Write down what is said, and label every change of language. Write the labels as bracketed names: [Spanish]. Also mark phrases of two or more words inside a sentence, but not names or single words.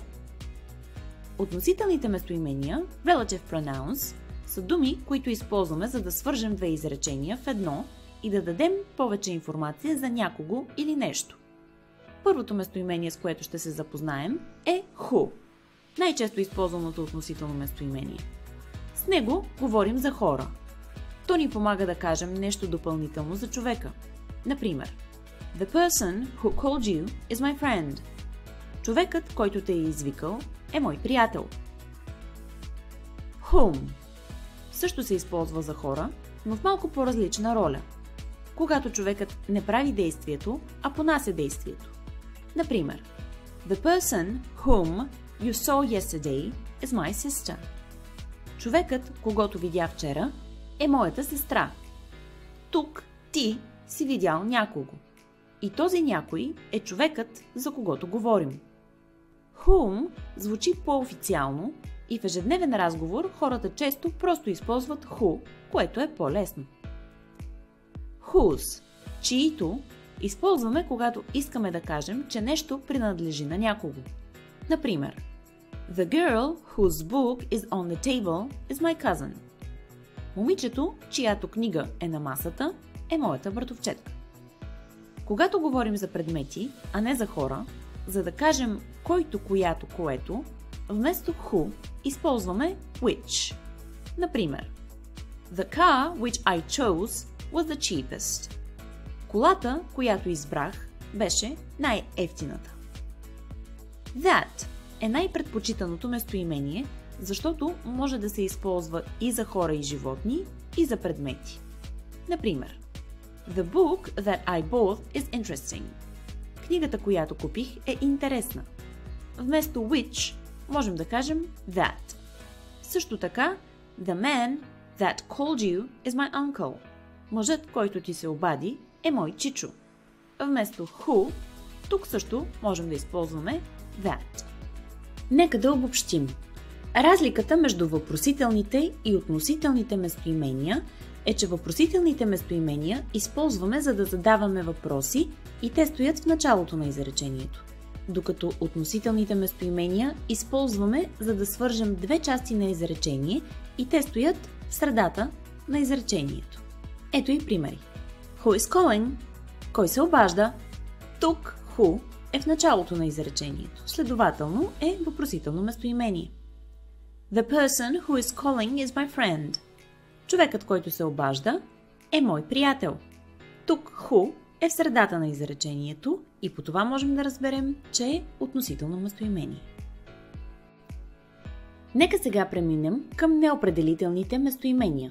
[Bulgarian] Относителните местоимения, [English] relative pronouns, [Bulgarian] са думи, които използваме, за да свържем две изречения в едно и да дадем повече информация за някого или нещо. Първото местоимение, с което ще се запознаем, е who, най-често използваното относително местоимение. С него говорим за хора. То ни помага да кажем нещо допълнително за човека. Например, [English] the person who called you is my friend. [Bulgarian] Човекът, който те е извикал, е мой приятел. Whom също се използва за хора, но в малко по-различна роля. Когато човекът не прави действието, а понася действието. Например, [English] the person whom you saw yesterday is my sister. [Bulgarian] Човекът, когото видя вчера, е моята сестра. Тук ти си видял някого. И този някой е човекът, за когото говорим. Whom звучи по-официално и в ежедневен разговор хората често просто използват who, което е по-лесно. Whose, чиито, използваме, когато искаме да кажем, че нещо принадлежи на някого. Например, [English] the girl whose book is on the table is my cousin. [Bulgarian] Момичето, чиято книга е на масата, е моята братовчетка. Когато говорим за предмети, а не за хора, за да кажем който, която, което, вместо who използваме which. [English] Например, the car which I chose was the cheapest. [Bulgarian] Колата, която избрах, беше най-евтината. That е най-предпочитаното местоимение, защото може да се използва и за хора и животни, и за предмети. Например, [English] the book that I bought is interesting. [Bulgarian] Книгата, която купих, е интересна. Вместо which можем да кажем that. Също така, [English] the man that called you is my uncle. [Bulgarian] Мъжът, който ти се обади, е мой чичо. Вместо who, тук също можем да използваме that. Нека да обобщим. Разликата между въпросителните и относителните местоимения е, че въпросителните местоимения използваме, за да задаваме въпроси и те стоят в началото на изречението. докато относителните местоимения използваме, за да свържем две части на изречение и те стоят в средата на изречението. Ето и примери. [English] Who is calling? [Bulgarian] Кой се обажда? Тук who е в началото на изречението, следователно е въпросително местоимение. [English] The person who is calling is my friend. [Bulgarian] Човекът, който се обажда, е мой приятел. Тук who е в средата на изречението и по това можем да разберем, че е относително местоимение. Нека сега преминем към неопределителните местоимения.